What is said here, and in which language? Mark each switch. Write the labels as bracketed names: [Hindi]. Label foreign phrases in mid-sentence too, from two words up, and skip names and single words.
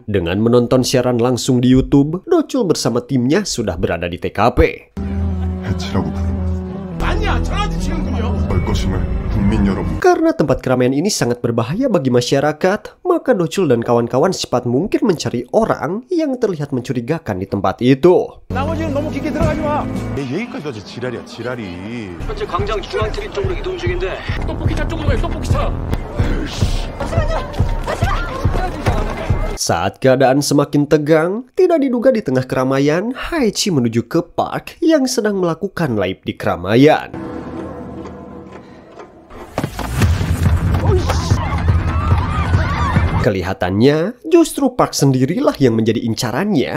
[Indonesian] Dengan menonton siaran langsung di YouTube, Dochul bersama timnya sudah berada di TKP. Karena tempat keramaian ini sangat berbahaya bagi masyarakat, maka Dochul dan kawan-kawan secepat mungkin mencari orang yang terlihat mencurigakan di tempat itu. [Korean] 나머지는 너무 깊게 들어가지 마. 여기까지 지랄이야, 지랄이. 현재 광장 중앙트리 쪽으로 이동 중인데 떡볶이차 쪽으로 가요, 떡볶이차. [Indonesian] Saat keadaan semakin tegang, tidak diduga di tengah keramaian, Haechi menuju ke Park yang sedang melakukan live di keramaian. Kelihatannya, justru Park sendirilah yang menjadi incarannya.